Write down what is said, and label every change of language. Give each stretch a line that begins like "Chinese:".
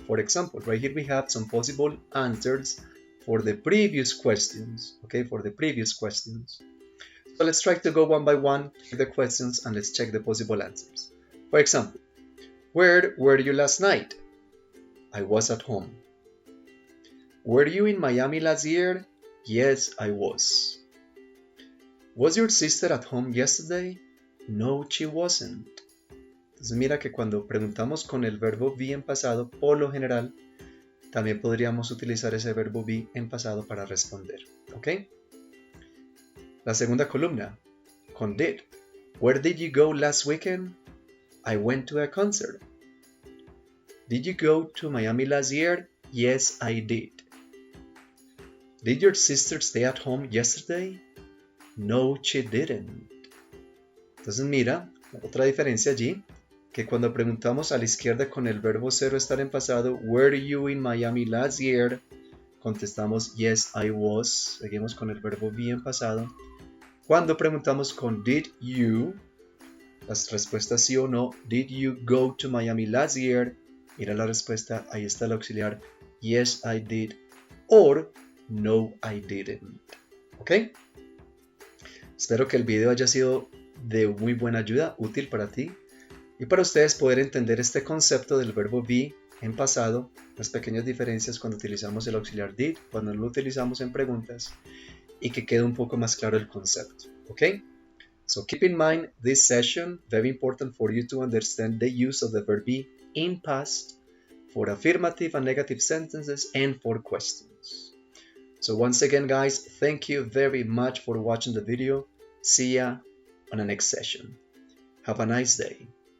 English: For example, right here we have some possible answers for the previous questions. Okay, for the previous questions. So let's try to go one by one through the questions and let's check the possible answers. For example, where were you last night? I was at home. Were you in Miami last year? Yes, I was. Was your sister at home yesterday? No, she wasn't.
Spanish: Entonces mira que cuando preguntamos con el verbo be en pasado, por lo general, también podríamos utilizar ese verbo be en pasado para responder. ¿Ok? La segunda columna, con did.
English: Where did you go last weekend? I went to a concert. Did you go to Miami last year? Yes, I did. Did your sister stay at home yesterday? No, she didn't.
Spanish: Entonces mira, otra diferencia allí, que cuando preguntamos a la izquierda con el verbo ser o estar en pasado,
English: were you in Miami last year?
Spanish: Contestamos,
English: yes, I was.
Spanish: Seguimos con el verbo be en pasado. Cuando preguntamos con did you, las respuestas sí o no,
English: did you go to Miami last year?
Spanish: Mira la respuesta, ahí está el auxiliar,
English: yes, I did, or no, I didn't.
Spanish: ¿Ok? Espero que el video haya sido de muy buena ayuda, útil para ti y para ustedes poder entender este concepto del verbo be en pasado, las pequeñas diferencias cuando utilizamos el auxiliar did, cuando lo utilizamos en preguntas y que quede un poco más claro el concepto. ¿Ok?
English: So keep in mind this session, very important for you to understand the use of the verb be in past for affirmative and negative sentences and for questions. So once again guys, thank you very much for watching the video. See ya on the next session. Have a nice day.